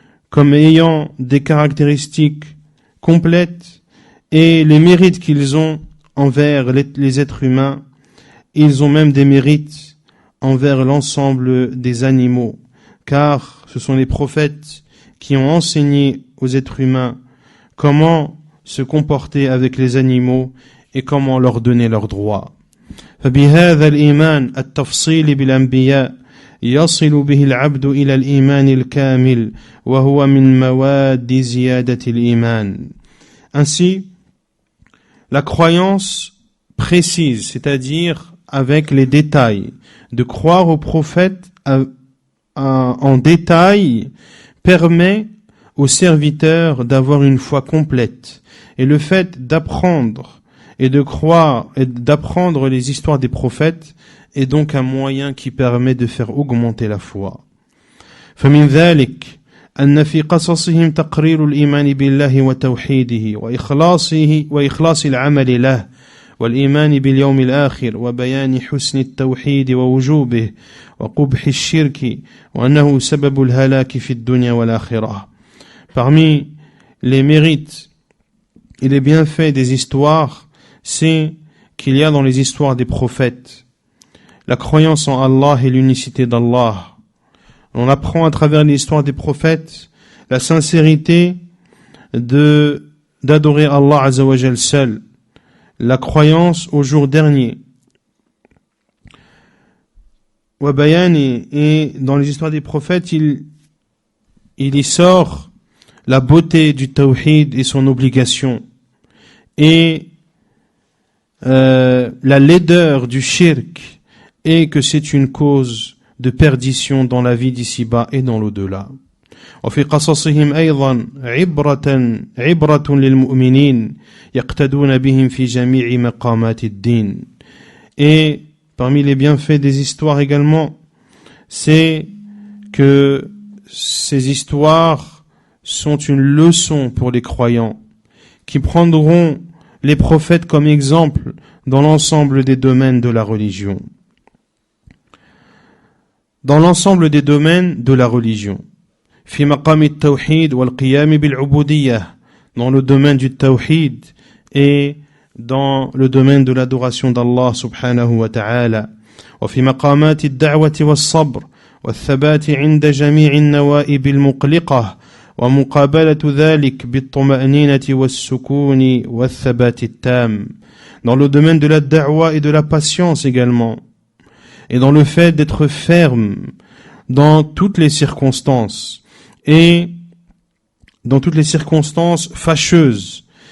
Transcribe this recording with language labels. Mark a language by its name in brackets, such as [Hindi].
[French] comme ayant des caractéristiques complètes et les mérites qu'ils ont envers les êtres humains, ils ont même des mérites envers l'ensemble des animaux, car ce sont les prophètes qui ont enseigné aux êtres humains comment se comporter avec les animaux et comment leur donner leurs droits. [Arabic] فبهذا الإيمان التفصيل بالأنبياء يصل به العبد إلى الإيمان الكامل وهو من مواد زيادة الإيمان. [French] Ainsi, la croyance précise, c'est-à-dire avec les détails, de croire aux prophètes en détail, permet aux serviteurs d'avoir une foi complète. Et le fait d'apprendre et de croire et d'apprendre les histoires des prophètes est donc un moyen qui permet de faire augmenter la foi. [Arabic] فمن ذلك أن في قصصهم تقرير الإيمان بالله وتوحيده وإخلاص العمل له والإيمان باليوم الآخر وبيان حسن التوحيد ووجوبه وقبح الشرك وأنه سبب الهلاك في الدنيا والآخرة. [French] Parmi les mérites et les bienfaits des histoires, c'est qu'il y a dans les histoires des prophètes la croyance en Allah et l'unicité d'Allah. On apprend à travers l'histoire des prophètes la sincérité d'adorer Allah Azza wa Jal seul, la croyance au jour dernier. Wabayani, et dans les histoires des prophètes, il y sort la beauté du tawhid et son obligation. Et la laideur du shirk et que c'est une cause de perdition dans la vie d'ici-bas et dans l'au-delà. [Arabic] وفي قصصهم أيضا عبرة للمؤمنين يقتدون بهم في جميع مقامات الدين. [French] Et parmi les bienfaits des histoires également, c'est que ces histoires sont une leçon pour les croyants qui prendront les prophètes comme exemple dans l'ensemble des domaines de la religion. Dans l'ensemble des domaines de la religion. [Arabic] في مقام التوحيد والقيام بالعبودية, [French] dans le domaine du tawhid et dans le domaine de l'adoration d'Allah subhanahu wa ta'ala. [Arabic] وفي مقامات الدعوة والصبر والثبات عند جميع النوائب المقلقة ومقابلة ذلك بالطمأنينة والسكون والثبات التام. [French] Dans le domaine de la da'wa et de la patience également. Et dans le fait d'être ferme dans toutes les circonstances. Et dans toutes les circonstances fâcheuses.